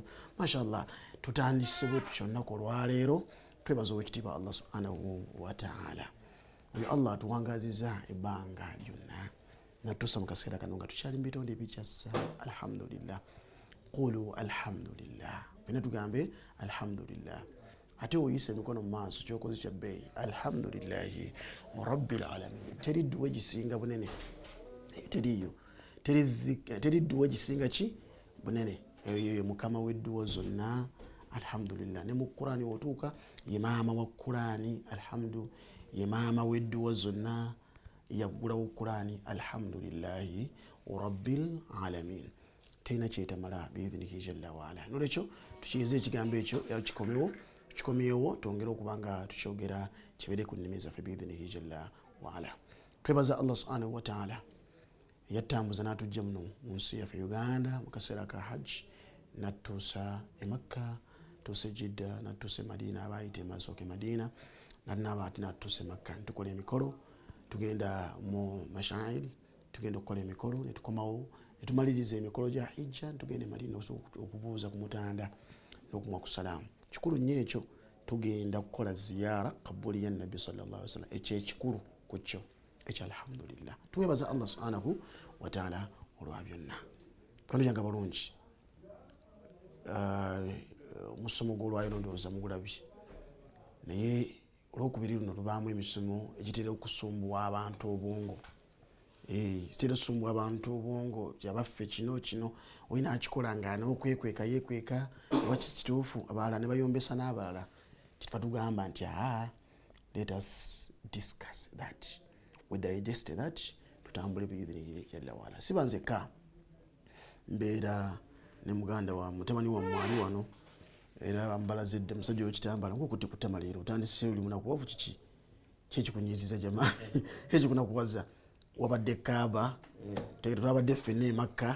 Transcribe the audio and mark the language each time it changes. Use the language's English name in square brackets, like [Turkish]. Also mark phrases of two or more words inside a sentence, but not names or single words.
[Ganda] Mashallah, tutandise bwetutyo olunaku olwaleero twebaza owekitiibwa Allah [Arabic] سبحانه وتعالى. [Ganda] Oyo Allah atuwangaziza ebbanga lyonna natuusa mu kaseera kano nga tukyali mu bitonde ebikyassa. [Arabic] الحمد لله، قولوا الحمد لله, [Ganda] bena tugambe [Arabic] الحمد لله. [Ganda] Ate oyise emikono mu maaso kyokoze kya bbeeyi. [Arabic] الحمد لله رب العالمين. [Ganda] Teri dduwa egisinga bunene, teriyo. Teri dduwa egisinga ki bunene. Eyo mukama w'edduwa zonna. Alhamdulillah. Ne mu Qur'ani wotuuka ye maama wa Qur'ani. Alhamdu ye maama w'edduwa zonna. Yaggulawo Qur'ani. [Arabic] الحمد لله رب العالمين. [Ganda] Tena kyetamala [Arabic] بإذنه جل وعلا. [Ganda] Nolwekyo tukiyize ekigambo ekyo kikomyewo twongere okubanga tukyogera kibere ku nnimi zaffe [Arabic] بإذنه جل وعلا. [Ganda] Twebaza Allah [Arabic] سبحانه وتعالى [Ganda] yattambuza n'atujja muno mu nsi yaffe Uganda mu kaseera ka hajj, natuusa e Makka natuse Jidda natuse Madina abayite masooke Madina n'abaati natuse Makka tukola emikolo tugenda mu mashair tugenda okukola emikolo ne tukomawo ne tumaliriza emikolo gya hijja tugenda Madina okubuuza ku mutanda n'okumwa ku salaamu kikulu nnyo ekyo tugenda kukola ziyara kabuli ya Nabbi [Arabic] صلى الله عليه وسلم [Ganda] ekyo ekikulu ku kyo ekyo alhamdulillah twebaza Allah [Arabic] سبحانه وتعالى [Ganda] olwa byonna kano yanga balungi musomo gw'olwayiro ndowooza mugulabi naye olwokubiri luno tubaamu emisomo egitera okusumbuwa abantu obwongo kitera okusumbuwa abantu obwongo kyabaffe kino olina akikola nga n'okwekweka yeekweka oba kituufu abalala ne bayombesa n'abalala kitwa tugamba nti [English] let us discuss that we digest that [Ganda] tutambule [Arabic] بإذنه جل وعلا [Ganda] siba nzeka mbeera ne muganda wa mutabani wa mwali wano era ambalazidde musajja w'ekitambala ngokuti kutama leero utandise oli munaku wavu kiki kyekikunyiiziza jamaa ekikunakuwaza wabadde Kaaba tegera twabadde ffenna Makka